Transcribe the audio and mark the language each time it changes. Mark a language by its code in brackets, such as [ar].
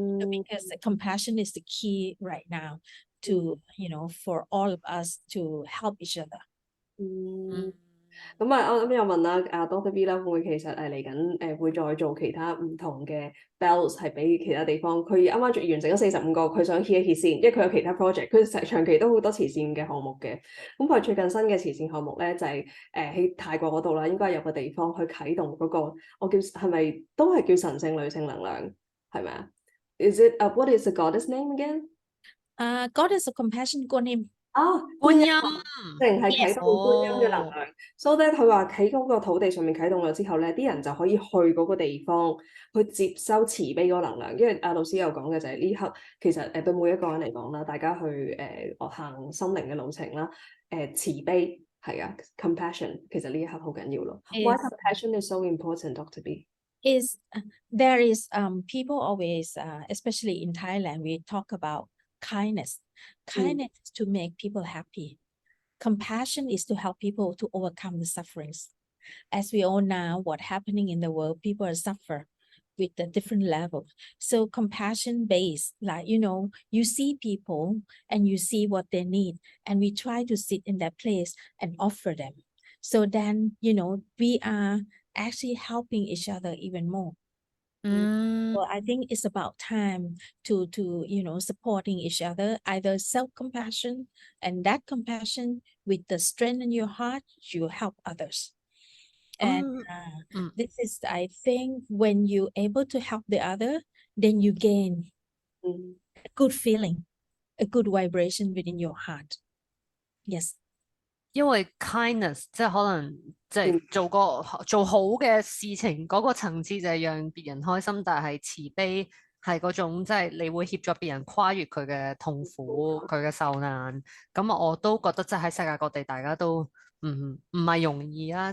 [en] Because the compassion is the key right now to, for all of us to help each other. [yue] 咁啊，我又問啦，Dr. B 啦，會唔會其實嚟緊會再做其他唔同嘅 bells 係俾其他地方？佢啱啱完成咗45個，佢想 heat 一 heat 先，因為佢有其他 project，佢長期都好多慈善嘅項目嘅。咁佢最近新嘅慈善項目咧就係喺泰國嗰度啦，應該有個地方去啟動嗰個，我叫係咪都係叫神聖女性能量，係咪啊？ [en] Is it what is the goddess name again? Goddess of Compassion 觀音。 [yue] 觀音，淨係啟動觀音嘅能量，所以咧佢話喺嗰個土地上面啟動咗之後咧，啲人就可以去嗰個地方去接收慈悲嗰個能量。因為老師有講嘅就係呢刻其實對每一個人嚟講啦，大家去行心靈嘅路程啦，慈悲係啊 ，compassion 其實呢一刻好緊要咯。 [en] Why compassion is so important, Dr. B? There is people always, especially in Thailand, we talk about kindness. Kindness is to make people happy. Compassion is to help people to overcome the sufferings. As we all know, what's happening in the world, people are suffer with a different level. So compassion based, like, you see people and you see what they need, and we try to sit in that place and offer them. So then, we are actually helping each other even more. Well, I think it's about time to supporting each other, either self-compassion, and that compassion with the strength in your heart, you help others. And this is, I think, when you're able to help the other, then you gain a good feeling, a good vibration within your heart. Yes. [yue] 因為 kindness 即係可能即係做好嘅事情嗰個層次就係讓別人開心，但係慈悲係嗰種即係你會協助別人跨越佢嘅痛苦、佢嘅受難。咁我都覺得即係喺世界各地大家都唔係容易啊！